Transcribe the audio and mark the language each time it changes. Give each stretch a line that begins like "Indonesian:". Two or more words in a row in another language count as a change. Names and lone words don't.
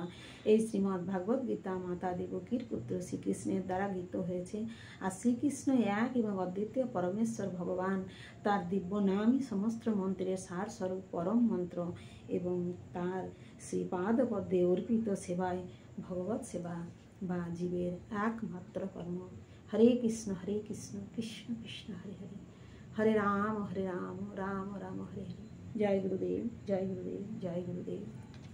Bangla: এই শ্রীমদ্ ভাগবত গীতা মাতা দেবকীর পুত্র শ্রীকৃষ্ণের দ্বারা গীত হয়েছে, আর শ্রীকৃষ্ণ এক এবং অদ্বিতীয় পরমেশ্বর ভগবান। তার দিব্য নামই সমস্ত মন্ত্রের সার স্বরূপ পরম মন্ত্র, এবং তার শ্রীপাদ পদ্মে অর্পিত সেবায় ভগবত সেবা বা জীবের একমাত্র কর্ম।
Sanskrit: हरे कृष्ण कृष्ण कृष्ण हरे हरे, हरे राम राम राम हरे हरे।
Hindi: जय गुरुदेव जय गुरुदेव जय गुरुदेव।